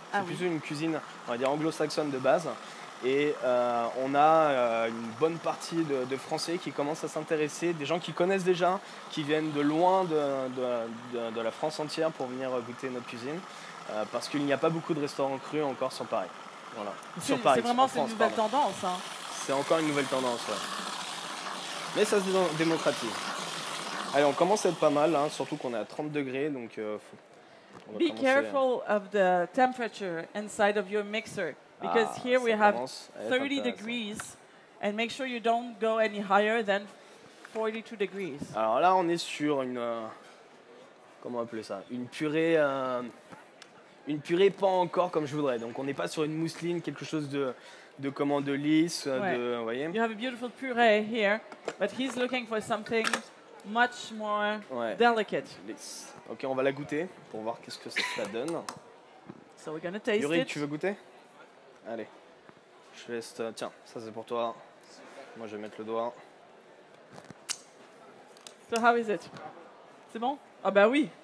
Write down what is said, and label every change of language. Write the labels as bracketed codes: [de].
[fr] C'est plutôt une cuisine, on va dire, anglo-saxonne de base. Et on a une bonne partie de Français qui commencent à s'intéresser, des gens qui connaissent déjà, qui viennent de loin de la France entière pour venir goûter notre cuisine, parce qu'il n'y a pas beaucoup de restaurants crus encore sur Paris. Voilà. C'est vraiment une nouvelle tendance. Hein. C'est encore une nouvelle tendance, ouais. Mais ça se démocratise. Allez, on commence à être pas mal, hein, surtout qu'on est à 30 degrés, donc on va [en] Be careful of the temperature inside of your mixer. Because here we have 30 degrees, and make sure you don't go any higher than 42 degrees. [fr] Alors là, on est sur une, comment appeler ça, une purée pas encore comme je voudrais. Donc on n'est pas sur une mousseline, quelque chose de lisse, vous voyez. [en] You have a beautiful puree here, but he's looking for something much more delicate. [fr] Lisse. Ok, on va la goûter pour voir qu'est-ce que ça donne. [en] So we're gonna taste [fr] Yuri, [en] it. [fr] tu veux goûter? Allez, je laisse. Tiens, ça c'est pour toi. Moi je vais mettre le doigt. [en] So how is it? [fr] C'est bon? Ah bah oui.